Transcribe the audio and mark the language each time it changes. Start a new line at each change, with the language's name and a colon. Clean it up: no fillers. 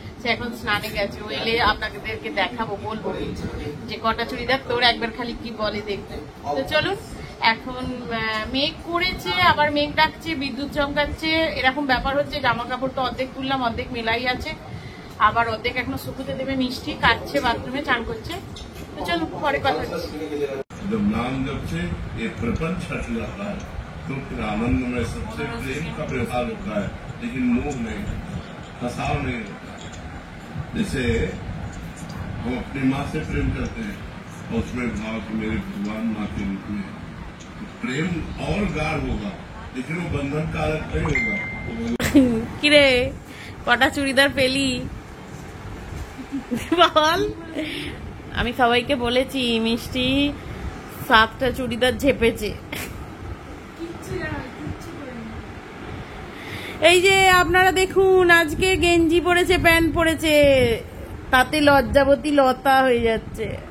Bangla: সে এখন স্নানে গেছে, ও এলে আপনাদেরকে দেখাবো, বলবো যে কটা চুড়িদার তোর, একবার খালি কি বলে দেখবেন। তো চলুন, এখন মেঘ করেছে, আবার মেঘ ডাকছে, বিদ্যুৎ চমকাচ্ছে, এরকম ব্যাপার হচ্ছে। জামা কাপড় তো অর্ধেক তুললাম, অর্ধেক মেলাই আছে, আবার অর্ধেক এখনো শুকুতে দেবে। মিষ্টি কাটছে, বাথরুমে চান করছে। তো চলুন, পরে কথা হচ্ছে।
Hindi: तो फिर आनंद में सबसे प्रेम का व्यवहार होता है, लेकिन मोह नहीं, फसाव नहीं। जैसे हम अपनी माँ से प्रेम करते हैं और उसमें भाव कि मेरे भगवान माँ के रूप में, तो प्रेम और गाढ़ होगा, लेकिन वो बंधन कारक नहीं होगा।
Bangla: किरे কটা চুড়িদার পেলি বল? আমি সবাইকে বলেছি মিষ্টি 7টা চুড়িদার ঝেপেছে। এই যে আপনারা দেখুন, আজকে গেঞ্জি পরেছে, প্যান্ট পরেছে, তাতে লজ্জাবতী লতা হয়ে যাচ্ছে।